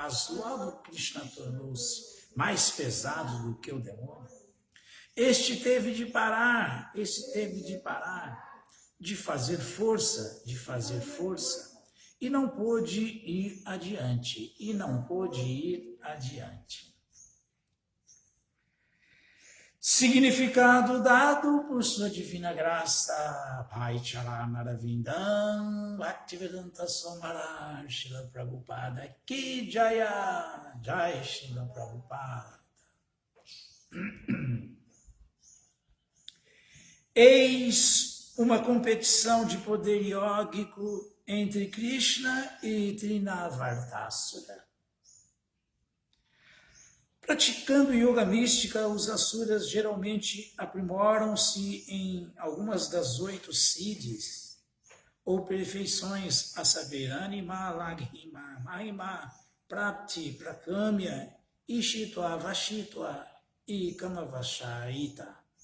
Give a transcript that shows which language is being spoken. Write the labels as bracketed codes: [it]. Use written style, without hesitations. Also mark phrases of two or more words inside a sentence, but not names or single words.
[pt] este teve de parar, de fazer força, e não pôde ir adiante, Significado dado por sua divina graça, Bhai Charanarvindam, Bhaktivedanta Swami Srila Prabhupada, Ki Jaya, Jai Srila Prabhupada. Eis uma competição de poder iógico entre Krishna e Trinavartasura. Praticando yoga mística, os asuras geralmente aprimoram-se em algumas das 8 siddhis, ou perfeições, a saber, Anima, Laghima, Mahima, Prapti, Prakamya, Ishitva, Vashitva e Kamavashaita.